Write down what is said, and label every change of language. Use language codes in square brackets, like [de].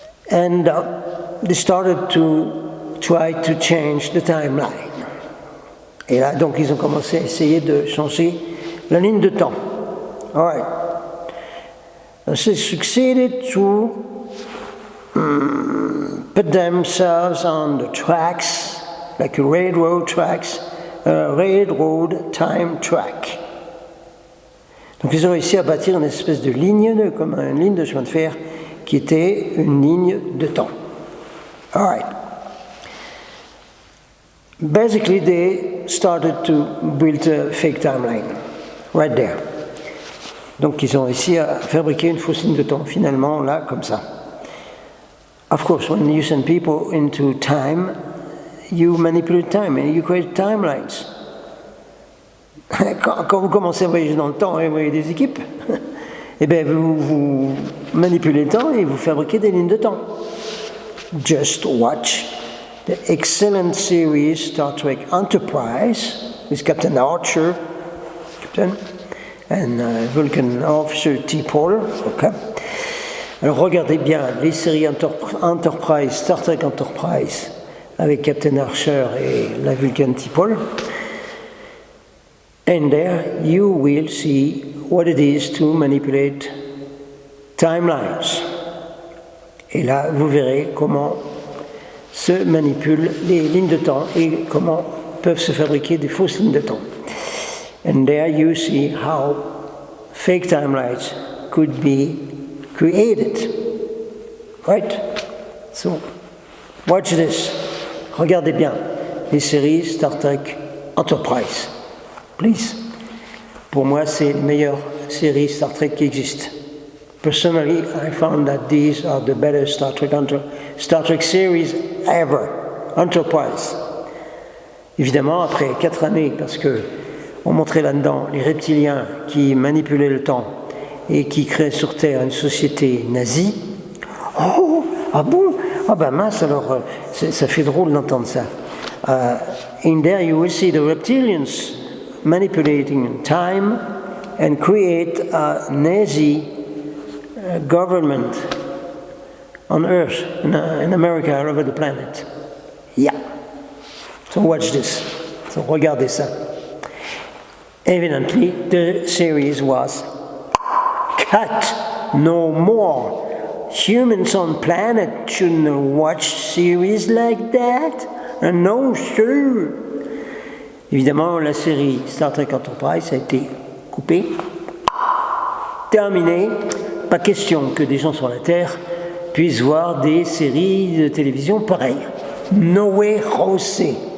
[en] And they started to try to change the timeline. [fr] Et là, donc, ils ont commencé à essayer de changer la ligne de temps. [en] All right. They succeeded to put themselves on the tracks, like railroad tracks, railroad time track. [fr] Donc ils ont réussi à bâtir une espèce de ligne, comme une ligne de chemin de fer, qui était une ligne de temps. [en] All right. Basically, they started to build a fake timeline, right there. [fr] Donc ils ont réussi à fabriquer une fausse ligne de temps, finalement, là, comme ça. [en] Of course, when you send people into time, you manipulate time and you create timelines. [fr] Quand vous commencez à voyager dans le temps et vous voyez des équipes, eh bien vous manipulez le temps et vous fabriquez des lignes de temps. [en] Just watch the excellent series Star Trek Enterprise with Captain Archer, Captain, and Vulcan Officer T'Pol. Okay. [fr] Alors regardez bien les séries Enterprise, Star Trek Enterprise avec Captain Archer et la Vulcan T'Pol. [en] And there you will see what it is to manipulate timelines. [fr] Et là, vous verrez comment se manipulent les lignes de temps et comment peuvent se fabriquer des fausses lignes de temps. [en] And there you see how fake timelines could be created. Right? So, watch this. [fr] Regardez bien les séries Star Trek Enterprise. Please. Pour moi, c'est les meilleures séries Star Trek qui existent. [en] Personally, I found that these are the better Star Trek series ever. Enterprise. [fr] Évidemment, après 4 années, parce que on montrait là-dedans les reptiliens qui manipulaient le temps et qui créaient sur Terre une société nazie. Oh, ah bon? Ah ben mince, alors ça fait drôle d'entendre ça. [en] In there you will see the reptilians manipulating time and create a Nazi government on Earth, in America, all over the planet. Yeah. So watch this. So [fr] regardez ça. [en] Evidently, the series was cut. No more. Humans on planet shouldn't watch series like that. No, sir. [fr] Évidemment, la série Star Trek Enterprise a été coupée, terminée. Pas question que des gens sur la Terre puissent voir des séries de télévision pareilles. [en] No way, José.